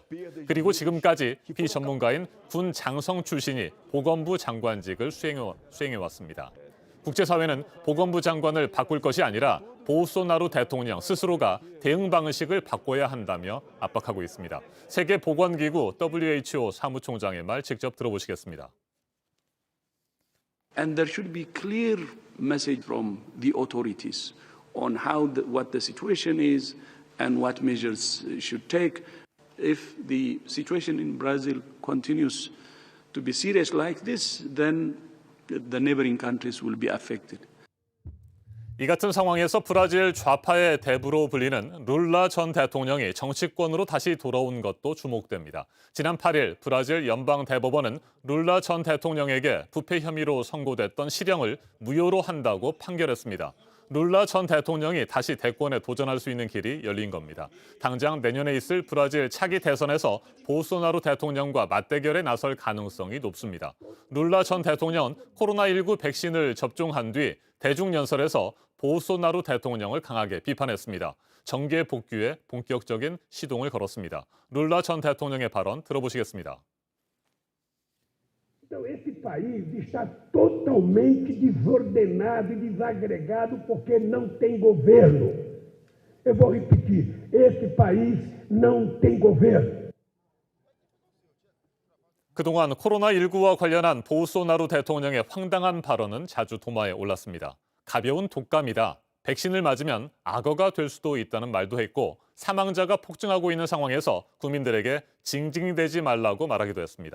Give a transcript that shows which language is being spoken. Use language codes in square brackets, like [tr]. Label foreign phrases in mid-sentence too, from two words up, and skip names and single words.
[ko] 그리고 지금까지 비전문가인 군 장성 출신이 보건부 장관직을 수행해왔습니다. 국제사회는 보건부 장관을 바꿀 것이 아니라 보소나루 대통령 스스로가 대응 방식을 바꿔야 한다며 압박하고 있습니다. 세계보건기구 WHO 사무총장의 말 직접 들어보시겠습니다. [en] And there should be clear message from the authorities on what the situation is and what measures should take. If the situation in Brazil continues to be serious like this, then the neighboring countries will be affected. [ko] 이 같은 상황에서 브라질 좌파의 대부로 불리는 룰라 전 대통령이 정치권으로 다시 돌아온 것도 주목됩니다. 지난 8일 브라질 연방대법원은 룰라 전 대통령에게 부패 혐의로 선고됐던 실형을 무효로 한다고 판결했습니다. 룰라 전 대통령이 다시 대권에 도전할 수 있는 길이 열린 겁니다. 당장 내년에 있을 브라질 차기 대선에서 보소나루 대통령과 맞대결에 나설 가능성이 높습니다. 룰라 전 대통령은 코로나19 백신을 접종한 뒤 대중연설에서 보소나루 대통령을 강하게 비판했습니다. 정계 복귀에 본격적인 시동을 걸었습니다. 룰라 전 대통령의 발언 들어보시겠습니다. [pt] Então, esse país está totalmente desordenado e desagregado porque não tem governo. Eu vou repetir, esse país não tem governo. [ko] 그동안 코로나19와 관련한 보소나루 대통령의 황당한 발언은 자주 도마에 올랐습니다. 가벼운 독감이다. 백신을 맞으면 악어가 될 수도 있다는 말도 했고 사망자가 폭증하고 있는 상황에서 국민들에게 징징대지 말라고 말하기도 했습니다.